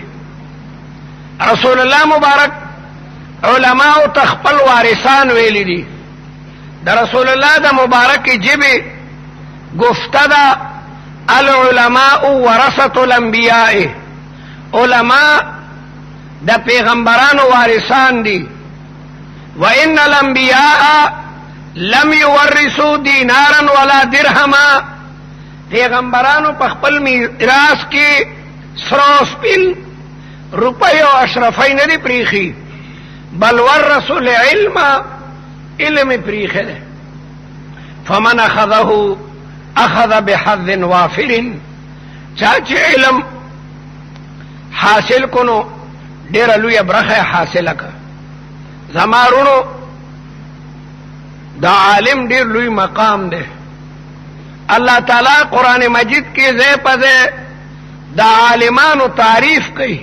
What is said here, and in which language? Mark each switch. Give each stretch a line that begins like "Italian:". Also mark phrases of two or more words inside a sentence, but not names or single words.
Pashto: رسول الله مبارک علماء ته خپل وارثان ویلي دي. د رسول الله د مبارک جبه گفته ده
Arabic: العلماء ورثة الانبیاء،
Pashto: علماء د پیغمبرانو وارثان دي.
Arabic: وان الانبیاء لم يورثوا دینارا ولا درهما،
Pashto: پیغمبرانو په خپل میراث کې سرو سپین روپۍ او اشرفۍ نه دي پریخي،
Arabic: بل ورثوا العلم،
Pashto: علم پریخه ده.
Arabic: فمن اخذه اخذ بحظ وافر،
Pashto: چا چې علم حاصل کنو ډېره لویه برخه حاصله که. زمارونو دا عالم ډېر لوی مقام ده. الله تعالی قرآن مجید کې ځای په ځای د عالمانو تعریف کوي.